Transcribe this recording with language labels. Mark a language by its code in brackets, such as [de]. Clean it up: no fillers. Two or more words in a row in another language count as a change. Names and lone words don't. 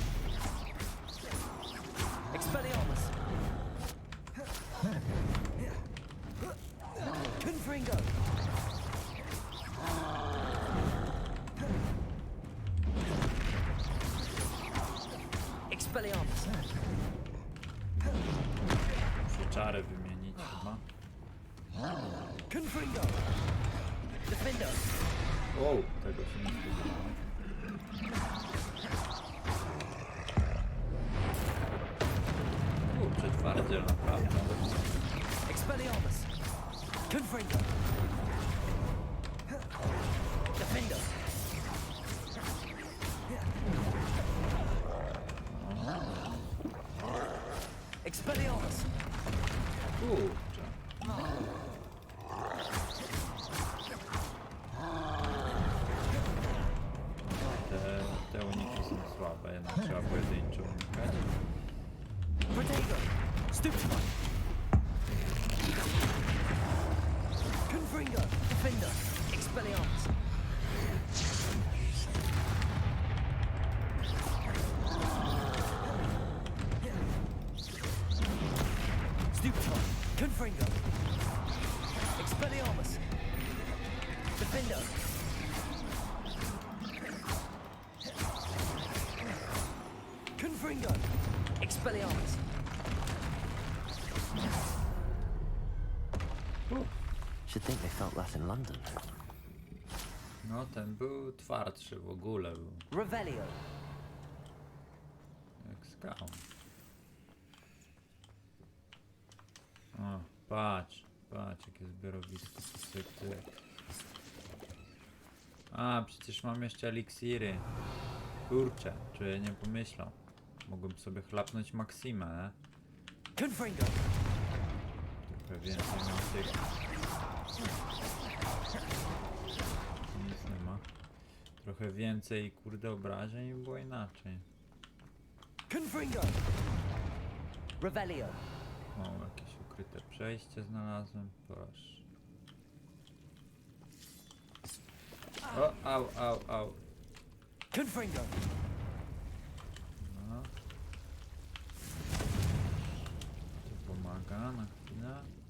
[pl] Expelliarmus! Confringo! Expelliarmus! Muszę czary wymienić chyba. Confringo! Defender! O, tego się nie spodziewałem. Kurczę, twardziel naprawdę. Expelliarmus! Confringo! Defender! Expelliarmus! Kurczę. Te uniki są słabe, jednak trzeba pojedynczo unikać. Potato! Stupefy! Confringo! Defender! Expelliarmus! Stupefy! Confringo! Expelliarmus! Defender! Confringo! Expelliarmus! [en] Should think they felt that in London. [pl] No, ten był twardszy w ogóle, był Revelio! jak skał. O, patrz, jakie zbiorowisko. Cyk, cyk. A, przecież mam jeszcze eliksiry. Kurczę, czy ja nie pomyślał. Mogłem sobie chlapnąć Maksimę, nie? Confringo! Trochę więcej miał tych. Nic nie ma. Trochę więcej, kurde, obrażeń i było inaczej. Confringo! Revelio! O, jakieś ukryte przejście znalazłem. Proszę. O, au. Confringo! No. To pomaga na chwilę.